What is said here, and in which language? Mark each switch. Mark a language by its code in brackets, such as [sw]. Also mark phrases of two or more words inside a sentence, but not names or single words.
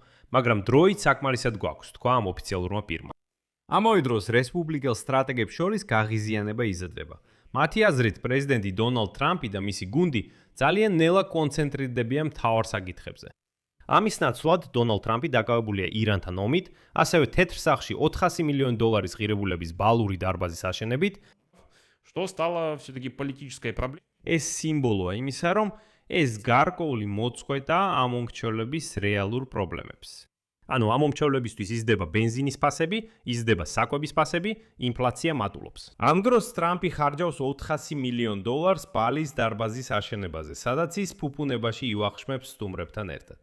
[ka] მაგრამ დროით საკმარისად გვაქვს, თქვა ამ ოფიციალურმა პირმა. ამავე დროს რესპუბლიკელ სტრატეგებს შორის გაღიზიანება იზრდება. მათი აზრით, პრეზიდენტი დონალდ ტრამპი და მისი გუნდი ძალიან ნელა კონცენტრირდებიან მთავარ საკითხებზე. ამის ნაცვლად დონალდ ტრამპი დაკავებულია ირანთან ომით, ასევე თეთრ სახლში $400 მილიონი ღირებულების ბალური დარბაზის აშენებით. [ru] Что стало все-таки политической проблемой? [ka] ეს სიმბოლოა იმისა, რომ ეს გარკვეული მოწყვეტა ამომრჩევლების რეალურ პრობლემებს. ანუ ამომრჩევლებისთვის იზრდება ბენზინის ფასები, იზრდება საკვების ფასები, ინფლაცია მატულობს. ამ დროს ტრამპი ხარჯავს $400 მილიონი ბალის დარბაზის აშენებაზე, სადაც ის ფუფუნებაში ივახშმებს სტუმრებთან ერთად.